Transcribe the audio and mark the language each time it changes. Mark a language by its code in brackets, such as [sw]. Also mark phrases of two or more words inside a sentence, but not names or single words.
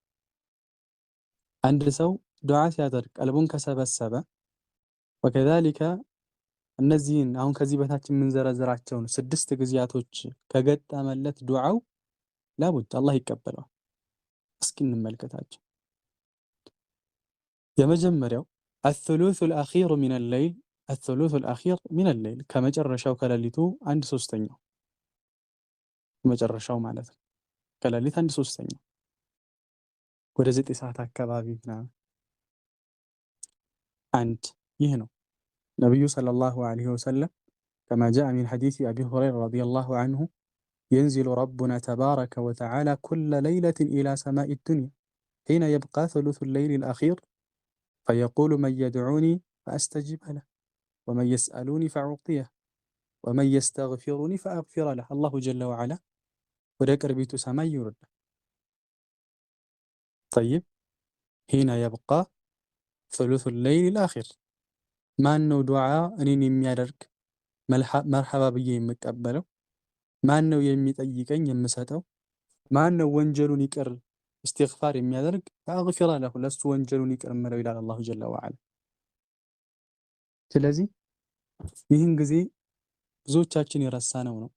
[am] አንድ ሰው ዱዓ ሲያደርግ ቀልቡን ከሰበሰበ ወከዛሊከ እነዚህን አሁን ከዚህ በታች የምንዘረዝራቸውን 6 ጊዜያቶች ከገጠመለት ዱዓው ላቡድ አላህ ይቀበለዋል። እስኪ እንመልከታቸው። የመጀመሪያው [ar] الثلث الأخير من الليل الثلث الأخير من الليل [am] ከመጨረሻው ከሌሊቱ 1/3 መጨረሻው ማለት ነው። ከሌሊት 1/3 ወደ 9 ሰዓት አካባቢ ምናምን አንድ ይህ ነው። ነብዩ [ar] صلى الله عليه وسلم كما جاء من حديث أبي هريرة رضي الله عنه ينزل ربنا تبارك وتعالى كل ليلة إلى سماء الدنيا حين يبقى ثلث الليل الأخير فيقول من يدعوني فأستجيب له ومن يسألوني فأعطيه ومن يستغفرني فأغفر له الله جل وعلا [am] ወደ ቅርቢቱ ሰማይ ይወርዳል። [ar] طيب حين يبقى ثلث الليل الآخر [am] ማን ነው ዱዓ እኔን የሚያደርግ መርሐባ ብዬ የምቀበለው? ማን ነው የሚጠይቀኝ የምሰጠው? ማን ነው ወንጀሉን ይቅር እስትግፋር የሚያደርግ? [ar] فأغفر له [am] ለሱ ወንጀሉን ይቅር እምለው ይላል [ar] الله جل وعلا። [am] ስለዚህ ይህን ጊዜ ብዙዎቻችን የረሳነው ነው።